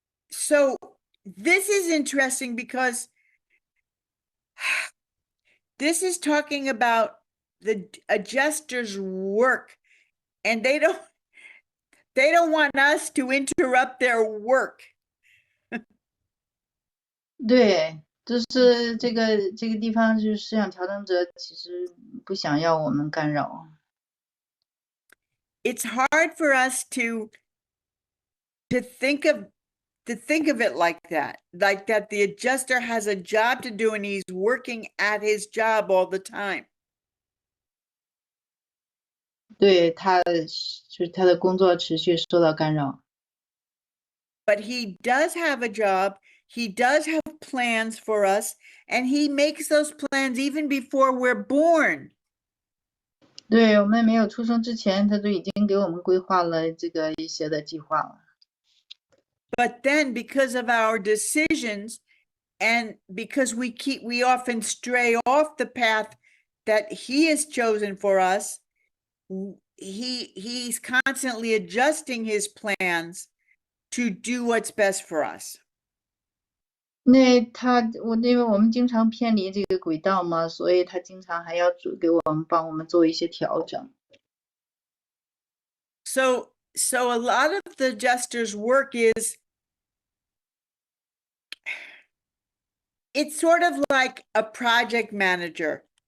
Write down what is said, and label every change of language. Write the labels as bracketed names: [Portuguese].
[English] So this is interesting because this is talking about the adjuster's work, and they don't want us to interrupt their work. [Chinese] 对，就是这个地方，就是思想调整者其实不想要我们干扰。 [English] It's hard for us to think of it like that the adjuster has a job to do and he's working at his job all the time. [Chinese] 对，就是他的工作持续受到干扰。 [English] But he does have a job, he does have plans for us, and he makes those plans even before we're born. [Chinese] 对，我们没有出生之前，他都已经给我们规划了这个一些的计划了。 [English] But then because of our decisions and because we often stray off the path that he has chosen for us, he's constantly adjusting his plans to do what's best for us. [Chinese] 那因为我们经常偏离这个轨道嘛，所以他经常还要帮我们做一些调整。 [English] So a lot of the adjuster's work is, it's sort of like a project manager.